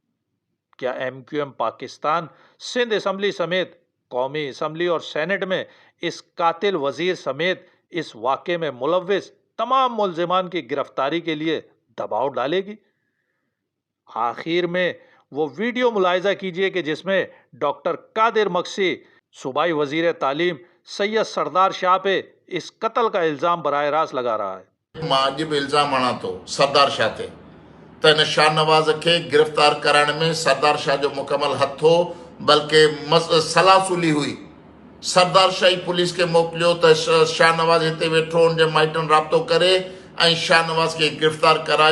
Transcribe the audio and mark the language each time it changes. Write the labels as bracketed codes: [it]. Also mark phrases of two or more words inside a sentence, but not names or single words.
[ur] کیا ایم کیو ایم پاکستان سندھ اسمبلی سمیت قومی اسمبلی اور سینٹ میں اس قاتل وزیر سمیت اس واقعے میں ملوث تمام ملزمان کی گرفتاری کے لیے دباؤ ڈالے گی؟ آخر میں وہ ویڈیو ملاحظہ کیجئے کہ جس میں ڈاکٹر قادر مکسی صوبائی وزیر تعلیم سید سردار شاہ پہ اس قتل کا الزام براہ راست لگا رہا ہے۔ [sd] मां अॼु बि इल्ज़ाम हणां थो सरदार शाह ते त हिन शाहनवाज़ खे गिरफ़्तार करण में सरदार शाह जो मुकमल हथ हो, बल्कि सलाह सुली हुई। सरदार शाही पुलिस खे मोकिलियो त शाहनवाज़ हिते वेठो, हुनजे माइटनि राब्तो करे ऐं शाहनवाज़ खे गिरफ़्तार करायो।